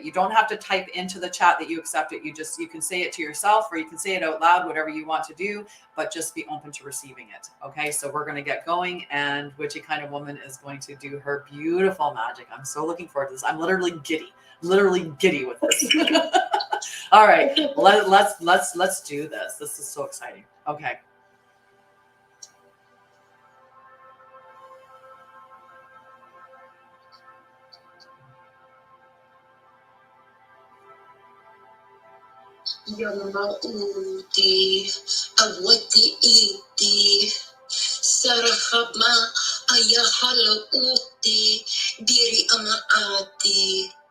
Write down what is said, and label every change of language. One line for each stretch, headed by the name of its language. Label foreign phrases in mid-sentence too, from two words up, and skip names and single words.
English: You don't have to type into the chat that you accept it. You can say it to yourself, or you can say it out loud, whatever you want to do, but just be open to receiving it. Okay. So we're going to get going, and witchy kind of woman is going to do her beautiful magic. I'm so looking forward to this. I'm literally giddy with this. All right. Let's do this. This is so exciting. Okay. Yamauti, Awati Iti, Sarahama, Ayahalauti, Diri Amaati,